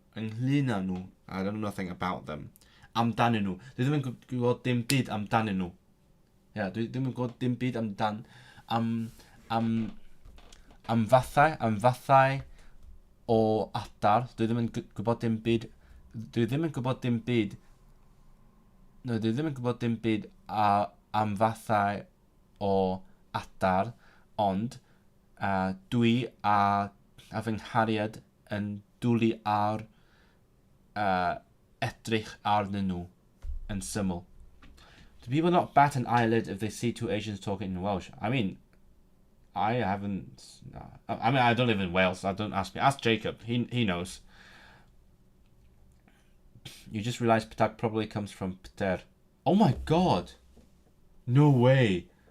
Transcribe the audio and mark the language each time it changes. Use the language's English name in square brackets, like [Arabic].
[English] I don't know nothing about them. [Welsh] Amdanyn nhw. Dwi ddim yn gwybod dim byd amdanyn nhw. Yeah, dwi ddim yn gwybod dim byd amdan am fathau o adar. Dwi ddim yn gwybod dim byd. Dwi ddim yn gwybod dim byd. No, dwi ddim yn gwybod dim byd am fathau o adar, ond dwi a fy nghariad yn dwlu ar edrych arnyn nhw yn syml. [English] Do people not bat an eyelid if they see two Asians talking in Welsh? I mean, I haven't. I mean, I don't live in Wales. So don't ask me. Ask Jacob. He knows. You just realised ptak probably comes from pter. Oh my god! No way!